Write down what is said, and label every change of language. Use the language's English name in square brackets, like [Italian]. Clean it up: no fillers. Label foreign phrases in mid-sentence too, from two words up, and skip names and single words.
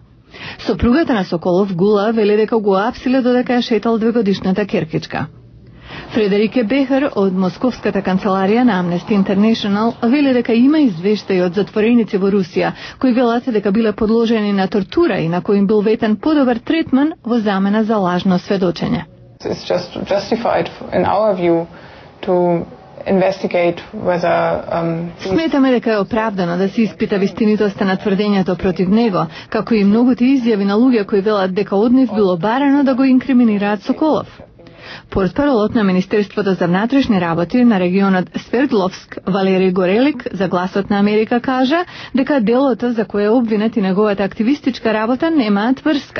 [Macedonian] Сопругата на Соколов Гула вели дека го апсиле додека ја шетал 2-годишната керкичка. Фредерике Бехер од Московската канцеларија на Amnesty International вели дека има извештаи од затвореници во Русија кои велат дека биле подложени на тортура и на кои им бил ветен подобар третман во замена за лажно сведочење. [English] It's just justified in our view to investigate whether [Macedonian] Сметаме дека е оправдано да се испита вистинитоста на тврдењето против него, како и многуте изјави на луѓе кои велат дека од нив било барано да го инкриминираат Соколов. Портпаролот на Министерството за внатрешни работи на регионот Свердловск, Валери Горелик, за Гласот на Америка кажа дека делото за кое е обвинет и неговата активистичка работа немаат врска.